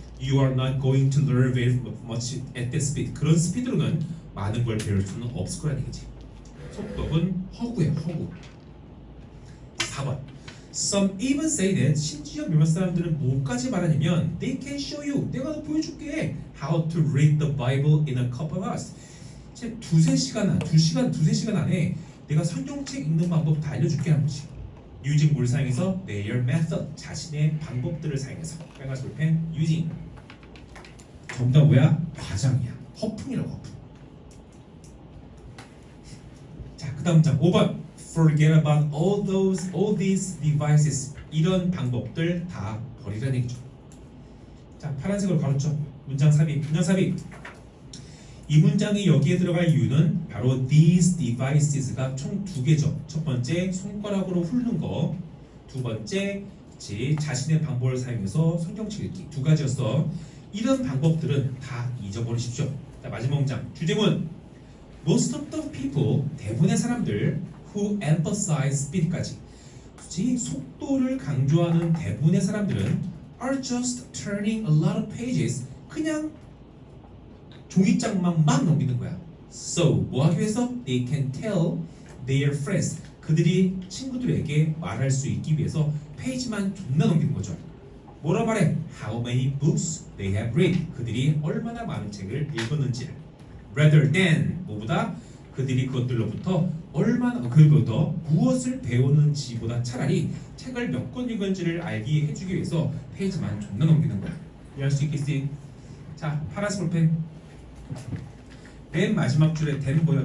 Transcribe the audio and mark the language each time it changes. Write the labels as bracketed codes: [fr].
[en] You are not going to learn very much at that speed. [ko] 그런 스피드로는 많은 걸 배울 수는 없을 거라는 얘기지. 속독은 허구예요, 허구. 4번. [en] Some even say that [ko] 심지어 몇몇 사람들은 뭐까지 말하냐면 [en] They can show you. [ko] 내가 너 보여줄게. [en] How to read the Bible in a couple of hours. [ko] 두세 시간 안에 내가 성경책 읽는 방법 다 알려줄게 하는 거지. Using 뭘 사용해서? [en] Their method. [ko] 자신의 방법들을 사용해서. 빨간색 볼펜 using. 정답 뭐야? 과장이야. 허풍이라고 허풍. 자, 그 다음 장 5번. [en] Forget about all these devices. [ko] 이런 방법들 다 버리라는 얘기죠. 자, 파란색으로 가로쳐. 문장 삽입. 이 문장이 여기에 들어갈 이유는 바로 these devices가 총 두 개죠. 첫 번째 손가락으로 훑는 거, 두 번째 자신의 방법을 사용해서 성경책 읽기 두 가지였어. 이런 방법들은 다 잊어버리십시오. 자, 마지막 문장 주제문. [en] Most of the people, [ko] 대부분의 사람들 [en] who emphasize speed까지 [ko] 속도를 강조하는 대부분의 사람들은 [en] are just turning a lot of pages. [ko] 그냥 종이장만 막 넘기는 거야. So 뭐하기 위해서? [en] They can tell their friends. [ko] 그들이 친구들에게 말할 수 있기 위해서 페이지만 존나 넘기는 거죠. 뭐라 말해? [en] How many books they have read. [ko] 그들이 얼마나 많은 책을 읽었는지를. [en] Rather than [ko] 뭐보다 그들이 그것들로부터 얼마나 그것보다 무엇을 배우는지보다 차라리 책을 몇 권 읽은지를 알게 해주기 위해서 페이지만 존나 넘기는 거야. 이해할 수 있겠지? 자, 파란색 볼펜. 맨 마지막 줄에 댐 보여?